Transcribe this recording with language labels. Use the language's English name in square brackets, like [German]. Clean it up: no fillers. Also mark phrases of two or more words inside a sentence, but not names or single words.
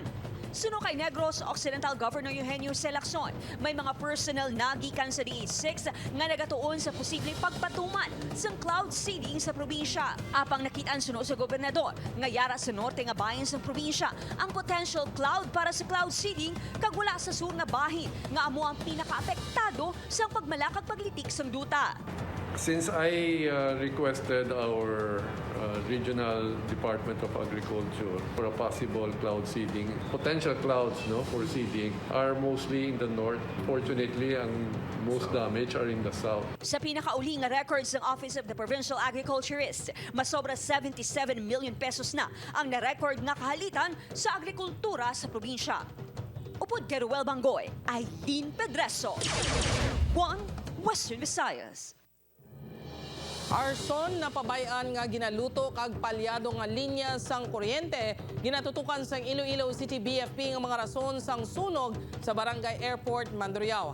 [Hiligaynon] Suno kay Negros Occidental Governor Eugenio C. Lacson, may mga personnel nagikan sa DE6 nga nagatuon sa posibleng pagpatuman sa [English] cloud seeding [Hiligaynon] sa probinsya. Apang nakitaan suno sa gobernador nga yara sa norte nga bahin sa probinsya ang [English] potential cloud [Hiligaynon] para sa [English] cloud seeding [Hiligaynon] kag wala sa sur nga bahin nga amo ang pinakaapektado sa pagmalakag paglitik sang duta. [English] Since I requested our Regional Department of Agriculture for a possible cloud seeding, potential clouds for seeding are mostly in the north. Fortunately, ang most damage are in the south. [Hiligaynon] Sa pinakauli nga records ng Office of the Provincial Agriculturist, masobra 77 million pesos na ang na-record nga kahalitan sa agrikultura sa probinsya. Upod kay Ruel Bangoy, Aileen Pedreso, One Western Visayas. Arson na pabayan nga ginaluto kag palyado nga linya sang kuryente ginatutukan sang Iloilo City BFP nga mga rason sang sunog sa Barangay Airport, Mandurriao.